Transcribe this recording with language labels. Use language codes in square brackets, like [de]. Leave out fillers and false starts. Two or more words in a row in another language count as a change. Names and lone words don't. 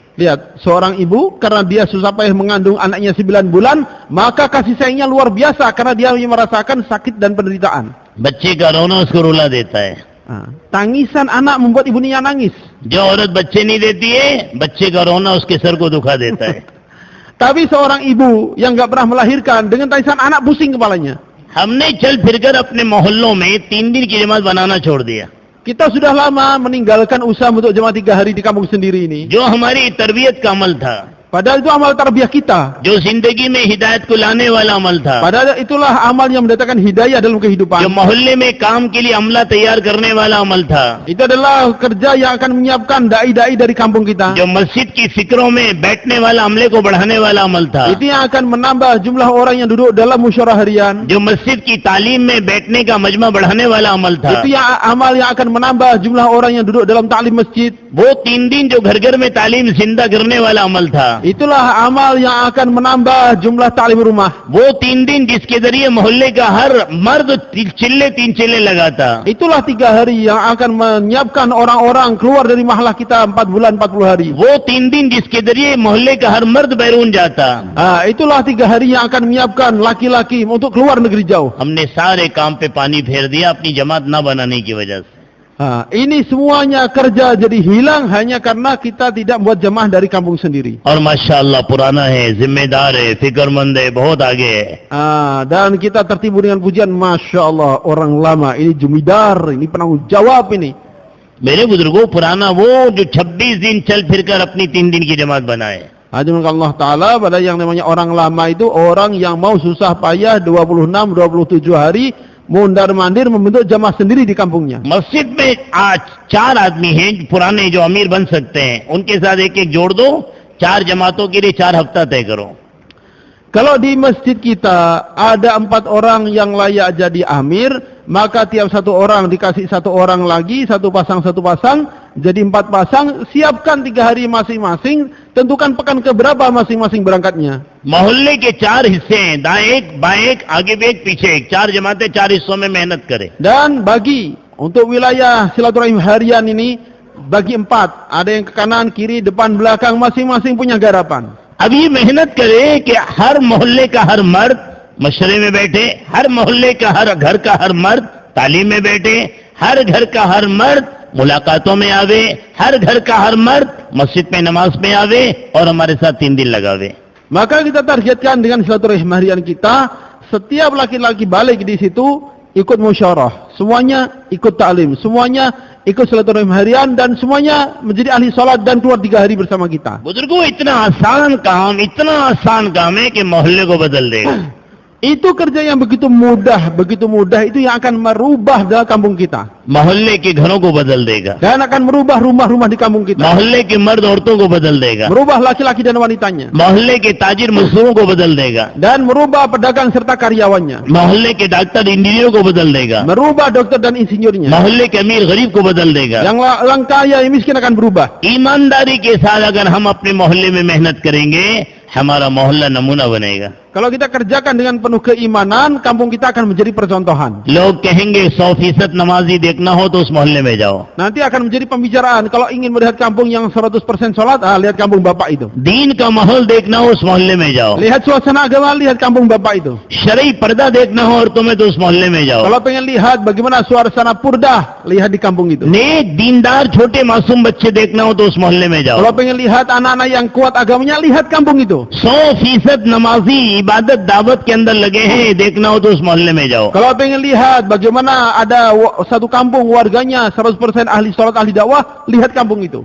[id] Lihat, seorang ibu karena dia susah payah mengandung anaknya 9 bulan, maka kasih sayangnya luar biasa karena dia merasakan sakit dan penderitaan. [hi] बच्चे का रोना उसको रुला देता है. [id] Tangisan anak membuat ibunya nangis. [hi] जो औरत बच्चे नहीं देती है, बच्चे का रोना उसके सर को दुखा देता है. [id] Tapi seorang ibu yang nggak pernah melahirkan dengan tangisan anak pusing kepalanya. [hi] हमने चल फिरकर अपने मोहल्लों में 3 दिन की जमात बनाना छोड़ दिया. [id] Kita sudah lama meninggalkan usaha untuk jemaah 3 hari di kampung sendiri ini. [hi] जो हमारी तरबियत का अमल था, [id] Padahal itu amal tarbiyah kita. [hi] जो जिंदगी में हिदायत को लाने वाला अमल था, [id] Padahal itulah amal yang mendatangkan hidayah dalam [hi] जो [id] kehidupan. [hi] मोहल्ले में काम के लिए अमला तैयार करने वाला अमल था, [id] Itu adalah kerja yang akan menyiapkan dai-dai dari kampung kita. [hi] जो मस्जिद की फिक्रों में बैठने वाला अमले को बढ़ाने वाला अमल था, [id] Itu yang akan menambah jumlah orang yang duduk dalam musyawarah harian. [hi] जो मस्जिद की तालीम में बैठने का मजमा बढ़ाने वाला अमल था. [id] Itu yang amal yang akan menambah jumlah orang yang duduk dalam taklim masjid. [hi] वो 3 दिन जो घर घर में तालीम जिंदा करने वाला अमल था, [id] Itulah amal yang akan menambah jumlah taklim rumah. [hi] वो 3 दिन जिसके जरिए मोहल्ले का हर मर्द 3 चिल्ले लगाता. [id] Itulah 3 hari yang akan menyiapkan orang-orang keluar dari mahlah kita 4 bulan 40 hari. [hi] वो 3 दिन जिसके जरिए मोहल्ले का हर मर्द बैरून जाता. [id] Itulah 3 hari yang akan menyiapkan laki-laki untuk keluar negeri jauh. [hi] हमने सारे काम पे पानी फेर दिया अपनी जमात न बनाने की वजह से. [id] Ini semuanya kerja jadi hilang hanya karena kita tidak buat jemaah dari kampung sendiri. [hi] और माशाअल्लाह पुराना है, जिम्मेदार है, फिक्रमंद है, बहुत आगे है. [id] Dan kita tertibu dengan pujian, [ar] Masya Allah, [id] orang lama ini jumidar, ini penanggung jawab ini. [hi] मेरे बुजुर्गों, पुराना वो जो 26 दिन चल फिरकर अपनी 3 दिन की जमात बनाए. [id] Hadirin Allah Ta'ala, pada yang namanya orang lama itu orang yang mau susah payah 26-27 hari mondar mandir membentuk jamaah sendiri di kampungnya. [hi] मस्जिद में आज 4 आदमी हैं पुराने जो अमीर बन सकते हैं, उनके साथ एक-एक जोड़ दो, 4 जमातों के लिए 4 हफ्ता तय करो. [id] Kalau di masjid kita ada 4 orang yang layak jadi amir, maka tiap 1 orang dikasih 1 orang lagi, 1 pasang, jadi 4 pasang, siapkan 3 hari masing-masing, tentukan pekan keberapa masing-masing berangkatnya. [hi] मोहल्ले के 4 हिस्से हैं, दाएं एक, बाएं एक, आगे भी एक, पीछे एक, 4 जमातें 4 हिस्सों में मेहनत करें. [id] Dan bagi untuk wilayah silaturahim harian ini bagi 4, ada yang ke kanan, kiri, depan, belakang, masing-masing punya garapan. [hi] अब ये मेहनत करें कि हर मोहल्ले का हर मर्द मशरे में बैठे, हर मोहल्ले का हर घर का हर मर्द तालीम में बैठे, हर घर का हर मर्द मुलाकातों में आवे, हर घर का हर मर्द मस्जिद में नमाज में आवे और हमारे साथ 3 दिन लगावे. [id] Maka kita targetkan dengan silaturahim harian kita, setiap laki-laki balik di situ ikut musyawarah, semuanya ikut taklim, semuanya ikut silaturahim harian, dan semuanya menjadi ahli salat dan keluar 3 hari bersama kita. [hi] बुजुर्गों, इतना आसान काम है कि मोहल्ले को बदल देगा। [id] Itu kerja yang begitu mudah itu yang akan merubah dalam kampung kita. [hi] मोहल्ले के घरों को बदल देगा, [id] Dan akan merubah rumah-rumah di kampung kita. [hi] मोहल्ले के मर्द औरतों को बदल देगा, [id] Merubah laki-laki dan wanitanya. [hi] मोहल्ले के ताजिर मजदूरों को बदल देगा, [id] Dan merubah pedagang serta karyawannya. [hi] मोहल्ले के डॉक्टर इंजीनियर को बदल देगा, [id] Merubah dokter dan insinyurnya. [hi] मोहल्ले के अमीर गरीब को बदल देगा। [id] Yang orang kaya, yang miskin akan berubah. [hi] ईमानदारी के साथ अगर हम अपने मोहल्ले में मेहनत करेंगे, हमारा मोहल्ला नमूना बनेगा। [id] Kalau kita kerjakan dengan penuh keimanan, kampung kita akan menjadi percontohan. [hi] लोग कहेंगे 100% नमाजी देखना हो तो उस मोहल्ले में जाओ। [id] Nanti akan menjadi pembicaraan. Kalau ingin melihat kampung yang 100% sholat, lihat kampung bapak itu. [hi] दीन का माहौल देखना हो उस मोहल्ले में जाओ। [id] Lihat suasana agama, lihat kampung bapak itu. [hi] शरई पर्दा देखना हो और तुम्हें तो उस मोहल्ले में जाओ। [id] Kalau pengen lihat bagaimana suasana purdah, lihat di kampung itu. [hi] नेक दीनदार छोटे मासूम बच्चे देखना हो तो उस मोहल्ले में जाओ। [id] Kalau pengen lihat anak-anak yang kuat agamanya, lihat kampung itu. [hi] 100% नमाजी इबादत दावत के अंदर लगे हैं, देखना हो तो उस मोहल्ले में जाओ। [id] Kalau pengen lihat bagaimana ada satu kampung warganya 100% ahli sholat, ahli dakwah, lihat kampung itu.